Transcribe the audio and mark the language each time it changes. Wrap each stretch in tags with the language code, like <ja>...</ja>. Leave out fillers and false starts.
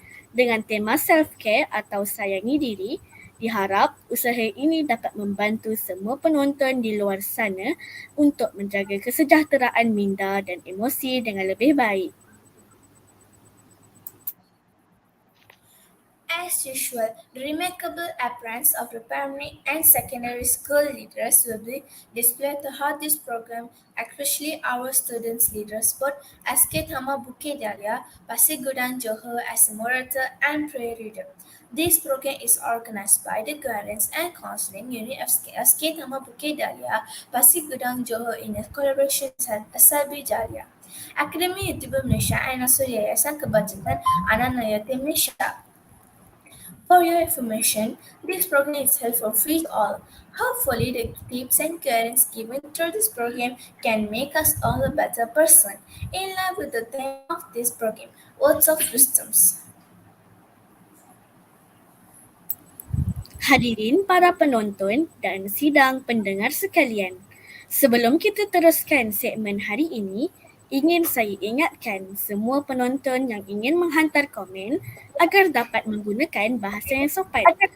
<ms>Dengan tema self-care atau sayangi diri, diharap usaha ini dapat membantu semua penonton di luar sana untuk menjaga kesejahteraan minda dan emosi dengan lebih baik.</ms> <en>As usual, the remarkable appearance of the primary and secondary school leaders will be displayed throughout this program, especially our students' leaders, both SK Thama Bukit Dahlia, Pasir Gudang, Johor as a moderator and prayer reader. This program is organized by the Guidance and Counseling Unit of SK Thama Bukit Dahlia, Pasir Gudang, Johor in a collaboration with SLB Dahlia. Akademi YouTuber Malaysia and also Yayasan Kebajikan Anak-anak Yatim Malaysia. For your information, this program is held for free to all. Hopefully, the tips and guidance given through this program can make us all a better person. In line with the theme of this program, Words of Wisdoms.</en> <ms>Hadirin para penonton dan sidang pendengar sekalian, sebelum kita teruskan segmen hari ini, ingin saya ingatkan semua penonton yang ingin menghantar komen agar dapat menggunakan bahasa yang sopan.</ms>